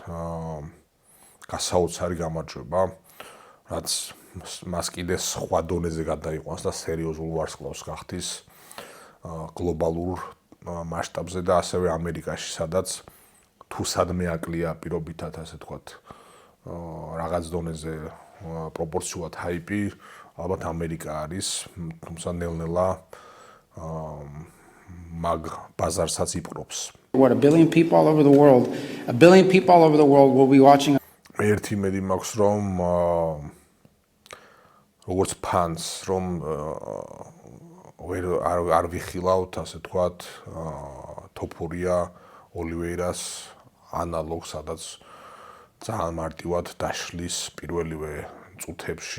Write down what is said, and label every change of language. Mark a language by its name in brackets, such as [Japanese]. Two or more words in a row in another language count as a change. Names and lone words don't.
[Georgian] გასაოცარი გამარჯვება რაც მას კიდე სხვა დონეზე გადაიყვანს და სერიოზულ ვარსკვლავს გახდის გლობალურ მასშტაბზე და ასევე ამერიკაში სადაც თუ სადმე აკლია პირობითად ასე თქვათ რაღაც დონეზე პროპორციულად ჰაიპი ალბათ ამერიკა არის თუმცა ნელ-ნელა მაგ ბაზარსაც იპყრობს [English] What 1 billion people all over the world 1 billion people all over the world will be watching [Georgian] ერთი მედი მაქვს რომ როგორც ფანს რომ არ ვიხილავთ ასე თქვათ თოფურია ოლივეირას ანალოგს სადაც ძალიან მარტივად დაშლის პირველივე წუთებში